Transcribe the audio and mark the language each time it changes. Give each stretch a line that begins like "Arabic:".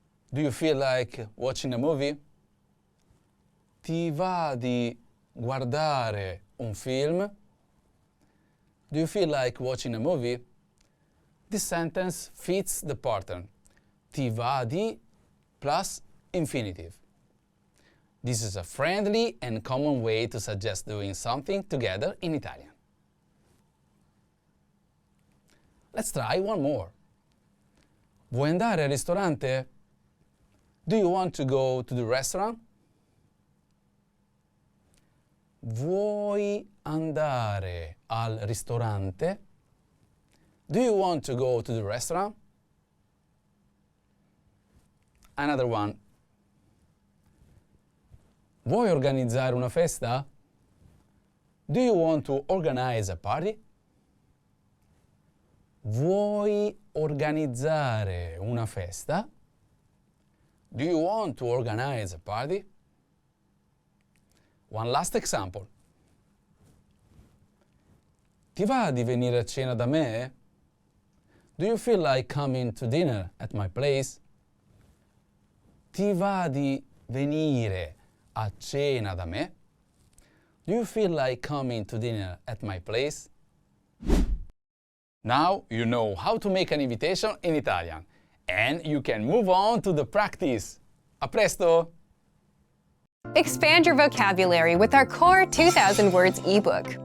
English: Do you feel like watching a movie?
Italian: Ti va di guardare un film?
English: Do you feel like watching a movie? This sentence fits the pattern.
Italian: Ti va di
English: plus infinitive. This is a friendly and common way to suggest doing something together in Italian. Let's try one more.
Italian: Vuoi andare al ristorante?
English: Do you want to go to the restaurant?
Italian: Vuoi andare al ristorante?
English: Do you want to go to the restaurant? Another one.
Italian: Vuoi organizzare una festa?
English: Do you want to organize a party?
Italian: Vuoi organizzare una festa?
English: Do you want to organize a party? One last example.
Italian: Ti va di venire a cena da me?
English: Do you feel like coming to dinner at my place?
Italian: Ti va di venire a cena da me?
English: Do you feel like coming to dinner at my place? Now you know how to make an invitation in Italian, and you can move on to the practice.
Italian: A presto!
English: Expand your vocabulary with our Core 2000 Words ebook.